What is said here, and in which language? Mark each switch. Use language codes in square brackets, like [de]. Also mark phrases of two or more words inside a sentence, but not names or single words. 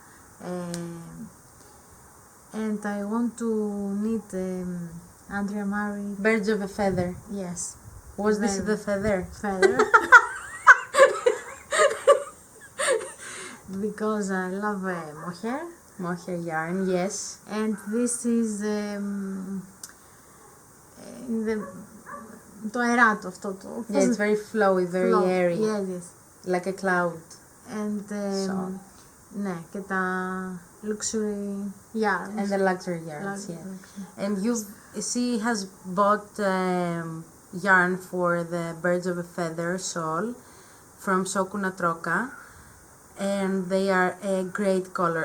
[en] And I want to knit Andrea Mari. Birds of a feather. Yes. Was this the feather? Feather. Because I love mohair. Mohair yarn, yes. And this is [el] το αεράτο αυτό το... [en] Yeah, it's very flowy, very airy. Yes. Like a cloud. And [el] ναι, και τα [en] luxury yarns. And the luxury yarns, yeah. And she has bought yarn for the Birds of a Feather shawl from TROCA, and they are a great color.